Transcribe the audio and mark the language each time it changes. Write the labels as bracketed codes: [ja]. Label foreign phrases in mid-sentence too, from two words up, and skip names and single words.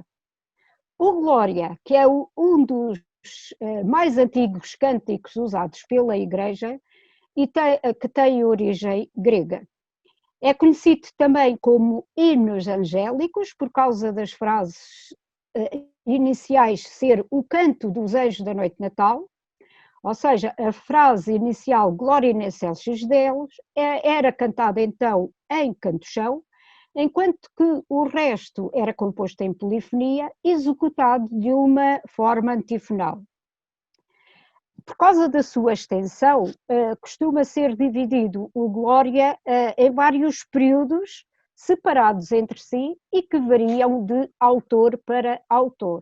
[pt] O Glória, que é um dos mais antigos cânticos usados pela Igreja e que tem origem grega. É conhecido também como hinos angélicos por causa das frases iniciais ser o canto dos anjos da noite de Natal, ou seja, a frase inicial [la] Glória in excelsis Deus [pt] era cantada então em canto-chão, enquanto que o resto era composto em polifonia, executado de uma forma antifonal. Por causa da sua extensão, costuma ser dividido o Glória em vários períodos separados entre si e que variam de autor para autor.